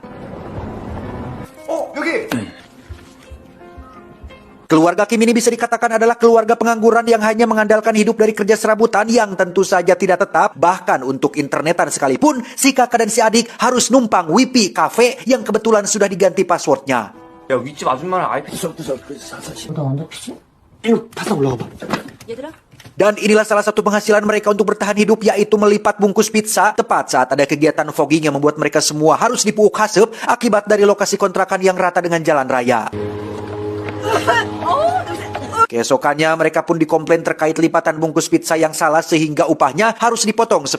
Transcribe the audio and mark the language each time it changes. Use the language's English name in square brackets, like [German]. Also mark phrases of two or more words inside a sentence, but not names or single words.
[Indonesian] Oh, Yogi! Keluarga Kim ini bisa dikatakan adalah keluarga pengangguran yang hanya mengandalkan hidup dari kerja serabutan yang tentu saja tidak tetap. Bahkan untuk internetan sekalipun, si kakak dan si adik harus numpang Wipi Cafe yang kebetulan sudah diganti passwordnya. [Korean] 야, 윗집 아줌마랑 아이패드 [Indonesian] Dan inilah salah satu penghasilan mereka untuk bertahan hidup, yaitu melipat bungkus pizza tepat saat ada kegiatan fogging yang membuat mereka semua harus [Sundanese] dipuuk haseup [Indonesian] akibat dari lokasi kontrakan yang rata dengan jalan raya. Keesokannya mereka pun dikomplain terkait lipatan bungkus pizza yang salah sehingga upahnya harus dipotong 10%.